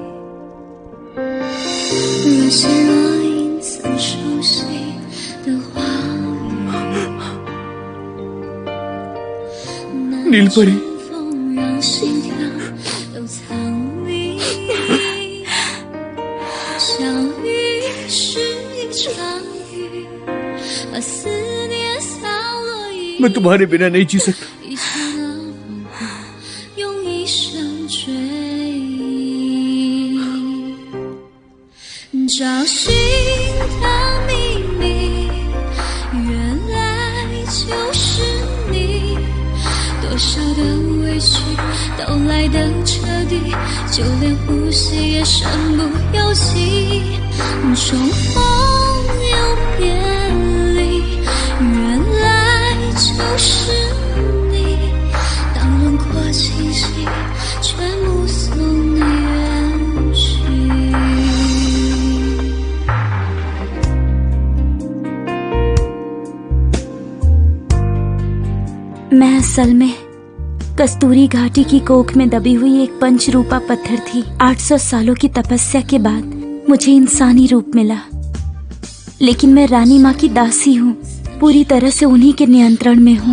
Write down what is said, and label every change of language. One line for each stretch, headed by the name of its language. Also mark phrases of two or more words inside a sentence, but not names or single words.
Chinese: 若即若因曾熟悉的话语，
Hindi: नीलपरी,
Chinese: 风让心跳都藏匿，相遇是一场雨，把思念洒落一
Hindi: मैं तुम्हारे बिना नहीं जी सकता।
Chinese: 一刹那不过用一生追忆，找寻的秘密，原来就是你。多少的委屈都来得彻底，就连呼吸也身不由己。重逢又别离，原来就是你。当轮廓清晰，却目送你远去。
Hindi: मैं असल में कस्तूरी घाटी की कोख में दबी हुई एक पंचरूपा पत्थर थी। 800 सालों की तपस्या के बाद मुझे इंसानी रूप मिला, लेकिन मैं रानी माँ की दासी हूँ, पूरी तरह से उन्हीं के नियंत्रण में हूँ।